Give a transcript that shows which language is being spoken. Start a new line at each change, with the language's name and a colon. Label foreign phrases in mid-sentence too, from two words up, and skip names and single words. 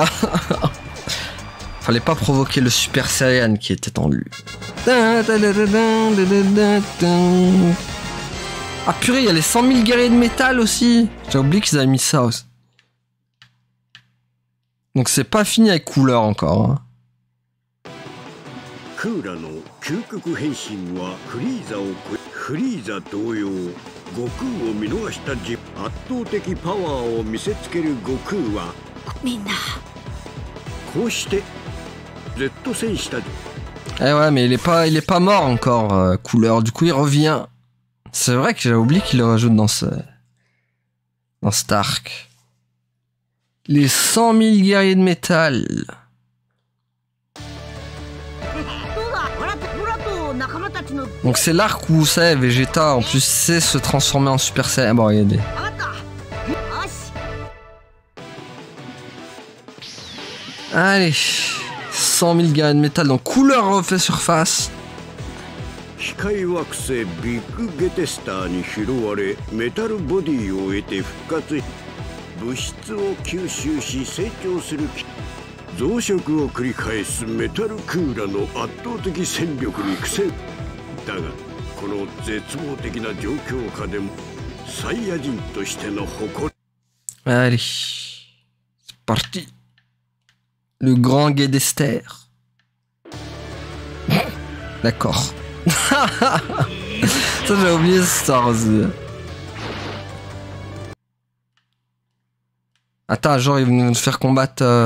French: Fallait pas provoquer le Super Saiyan qui était en lui. Ah purée, il y a les 100 000 guerriers de métal aussi! J'ai oublié qu'ils avaient mis ça aussi. Donc c'est pas fini avec couleur encore. Hein.
Japanese: クーラの究極変身はフリーザを超えフリーザ同様悟空を見逃した圧倒的パワーを見せつける悟空はみんなこうして Z 戦士たち
French: Eh ouais, mais il est pas mort encore, couleur. Du coup, il revient. C'est vrai que j'ai oublié qu'il le rajoute dans cet arc. Les 100 000 guerriers de métal. Donc c'est l'arc où c'est Vegeta en plus sait se transformer en Super Saiyan. Bon, regardez. Allez, 100 000 guerriers de métal. Donc couleur refait surface.
Japanese: 光惑星ビッグゲテスターに拾われメタルボディを得て復活物質を吸収し成長する増殖を繰り返すメタルクーラの圧倒的戦力に苦戦だがこの絶望的な状況下でもサイヤ人としての誇り
French: Allez, c'est parti. Le grand Guedester. D'accord. Ça j'ai oublié cette histoire aussi. Attends, genre ils vont nous faire combattre...